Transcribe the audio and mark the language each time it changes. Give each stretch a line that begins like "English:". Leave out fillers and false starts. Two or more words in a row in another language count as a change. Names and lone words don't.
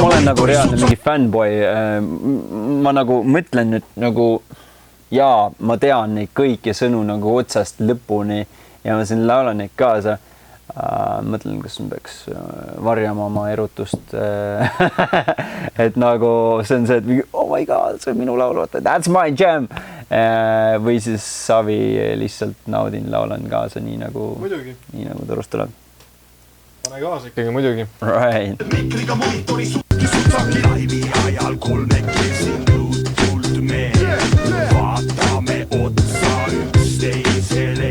Estonian: Ma olen nagu reaalne mingi fanboy. Ma nagu mõtlen nüüd nagu jaa, ma tean neid kõiki sõnu nagu otsast lõpuni ja ma siin laulan neid kaasa. Mõtlen, kas ma peaks varjama oma erutust. Et nagu see on see, et mingi,
English: oh my god,
Estonian: see on minu laul,
English: that's my jam.
Estonian: Või siis Savi lihtsalt naudin, laulan kaasa nii nagu turust tuleb. Pane kaasa ikkagi muidugi.
English: Right.
Estonian: Mikriga monitori sutsaki laivi ajal kolmekesi nõutult me vaatame otsa üksteisele.